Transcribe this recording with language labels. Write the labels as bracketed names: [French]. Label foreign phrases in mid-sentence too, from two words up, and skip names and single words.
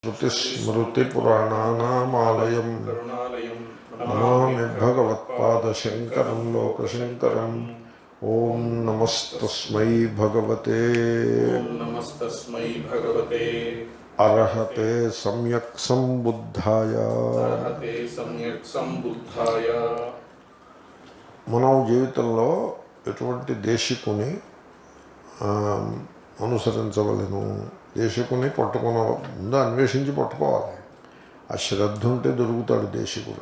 [Sanskrit] श्रुतिस्मृतिपुराणानामालयं नमामि भगवत्पादशङ्करं लोकशङ्करम्। ॐ नमस्तस्मै भगवते अरहते सम्यक् संबुद्धाय। [Telugu] మనం జీవితంలో ఎటువంటి దేశికుని అనుసరించవలను, దేశికుని పట్టుకున్న ముందు అన్వేషించి పట్టుకోవాలి. ఆ శ్రద్ధ ఉంటే దొరుకుతాడు దేశికుడు.